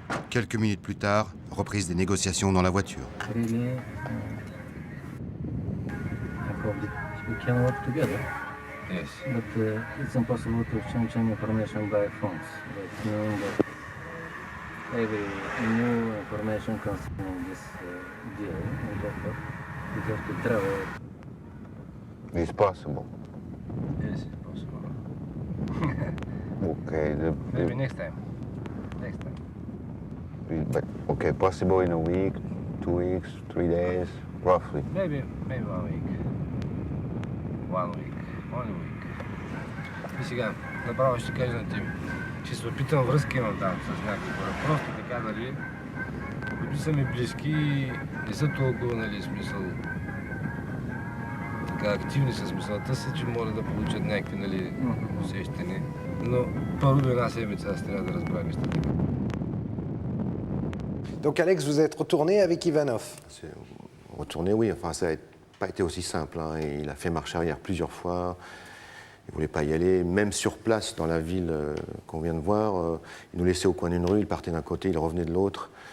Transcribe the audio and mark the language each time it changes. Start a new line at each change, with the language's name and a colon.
French: Quelques minutes plus tard, reprise des négociations dans la voiture.
English: Really, I hope that we can work together. Yes. But it's impossible to exchange any information by phones. That means that every new information concerning this deal, we have to travel. It's possible. Yes, it's possible. Okay, Maybe next time. Next time. but okay, possible in a week, 2 weeks, 3 days, roughly. Maybe 1 week. 1 week. Only week.
Bulgarian: И сега, направо ще кажа на Тими, че се опитам връзка имам там с някакви хора. Просто така, нали, които са ми близки, не са толкова, нали, смисъл, така активни с мисълта си, че могат да получат някакви, нали, усещания. Но първо до една седмица аз трябва да разбера нещата.
French: Donc Alex, vous êtes retourné avec Ivanov. Retourner, oui, enfin ça n'a pas été aussi simple. Hein. Il a fait marche arrière plusieurs fois. Il ne voulait pas y aller. Même sur place, dans la ville qu'on vient de voir, il nous laissait au coin d'une rue, il partait d'un côté, il revenait de l'autre.